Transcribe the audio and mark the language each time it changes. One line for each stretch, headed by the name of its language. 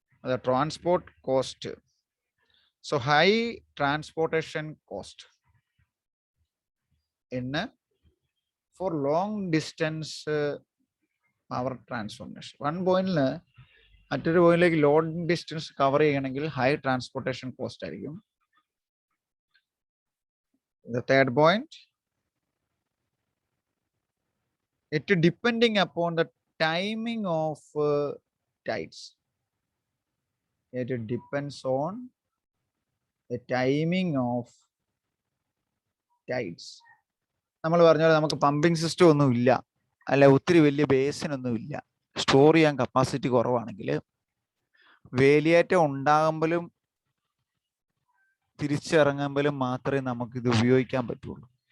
English: അത് transport cost. So high transportation cost for long distance power transformation.
Malayalam: One പോയിന്റിൽ മറ്റൊരു പോയിന്റിലേക്ക് ലോങ് ഡിസ്റ്റൻസ് കവർ ചെയ്യണമെങ്കിൽ ഹൈ ട്രാൻസ്പോർട്ടേഷൻ കോസ്റ്റ് ആയിരിക്കും.
English: The third point, it depending upon the timing of tides. It depends on the timing of tides.
Malayalam: നമ്മൾ പറഞ്ഞ പോലെ നമുക്ക് pumping system ഒന്നും ഇല്ല, അല്ല ഒത്തിരി വലിയ ബേസിനൊന്നും ഇല്ല, സ്റ്റോർ ചെയ്യാൻ കപ്പാസിറ്റി കുറവാണെങ്കിൽ വേലിയേറ്റം ഉണ്ടാകുമ്പോഴും തിരിച്ചിറങ്ങുമ്പോഴും മാത്രമേ നമുക്കിത് ഉപയോഗിക്കാൻ പറ്റുള്ളൂ.